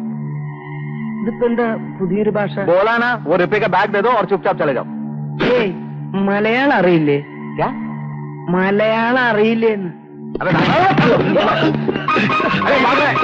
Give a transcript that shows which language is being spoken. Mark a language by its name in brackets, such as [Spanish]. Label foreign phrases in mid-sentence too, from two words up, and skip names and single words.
[Malayalam] ഇതിപ്പോ എന്താ പുതിയൊരു ഭാഷ? [Hindi] बोला ना, वो रुपये का बैग दे दो और चुपचाप चले जाओ. [Malayalam] ഏയ്, മലയാളം അറിയില്ലേ? [Hindi] क्या? [Malayalam] മലയാളം അറിയില്ലേ? [Hindi] अरे अरे भाग रहे हैं.